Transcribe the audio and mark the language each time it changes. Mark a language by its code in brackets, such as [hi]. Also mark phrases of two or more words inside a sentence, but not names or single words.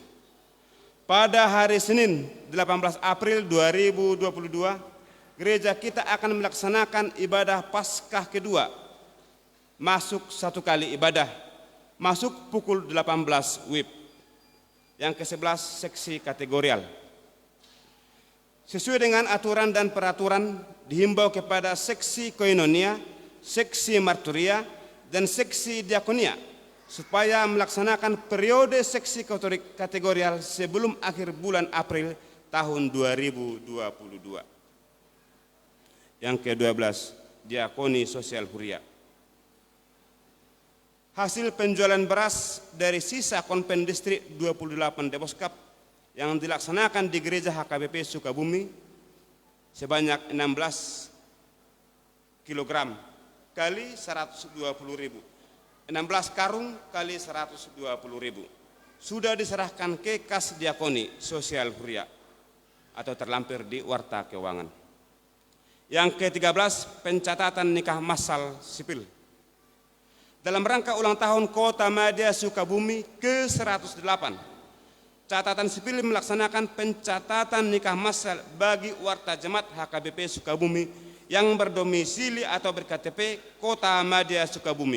[id] Pada hari Senin 18 April 2022, gereja kita akan melaksanakan ibadah Paskah kedua. Masuk 1 kali ibadah, masuk pukul 18 WIB. Yang ke-11 seksi kategorial. Sesuai dengan aturan dan peraturan dihimbau kepada seksi koinonia, seksi marturia, dan seksi diakonia supaya melaksanakan periode seksi kategorial sebelum akhir bulan April tahun 2022. Yang ke-12 diakoni sosial huria. Hasil penjualan beras dari sisa konven distrik 28 Deposkap yang dilaksanakan di Gereja HKBP Sukabumi sebanyak 16 kg kali 120.000, 16 karung kali 120.000 sudah diserahkan ke kas diakoni sosial huria atau terlampir di Warta Keuangan. Yang ke-13 pencatatan nikah massal sipil. Dalam rangka ulang tahun Kota Madya Sukabumi ke-108, catatan sipil melaksanakan pencatatan nikah massal bagi warta jemaat HKBP Sukabumi yang berdomisili atau berKTP Kota Madya Sukabumi.